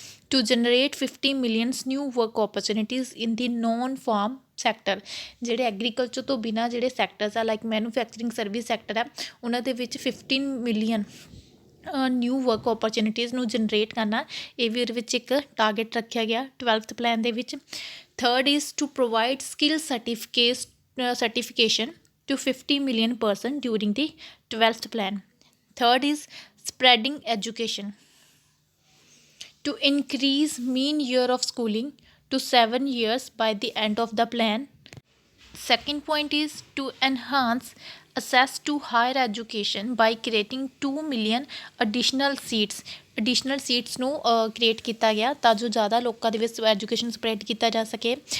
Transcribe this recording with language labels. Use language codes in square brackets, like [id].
[en] To generate 50 millions new work opportunities in the non farm sector. [pa] ਜਿਹੜੇ agriculture ਤੋਂ ਬਿਨਾਂ ਜਿਹੜੇ ਸੈਕਟਰਸ ਆ ਲਾਈਕ ਮੈਨੂਫੈਕਚਰਿੰਗ ਸਰਵਿਸ ਸੈਕਟਰ ਆ ਉਹਨਾਂ ਦੇ ਵਿੱਚ 15 ਮਿਲੀਅਨ ਨਿਊ ਵਰਕ ਓਪਰਚੁਨਿਟੀਜ਼ ਨੂੰ ਜਨਰੇਟ ਕਰਨਾ, ਇਹ ਵੀ ਉਹਦੇ ਵਿੱਚ ਇੱਕ ਟਾਰਗੇਟ ਰੱਖਿਆ ਗਿਆ 12th ਪਲਾਨ ਦੇ ਵਿੱਚ। [en] Third is to provide skill certification to 50 million person during the 12th plan. Third is spreading education to increase mean year of schooling to 7 years by the end of the plan. Second point is to enhance access to higher education by creating 2 million additional seats. [pa] Additional seats ਨੂੰ create ਕੀਤਾ ਗਿਆ ਤਾਂ ਜੋ ਜ਼ਿਆਦਾ ਲੋਕਾਂ ਦੇ ਵਿੱਚ education spread ਕੀਤਾ ਜਾ ਸਕੇ।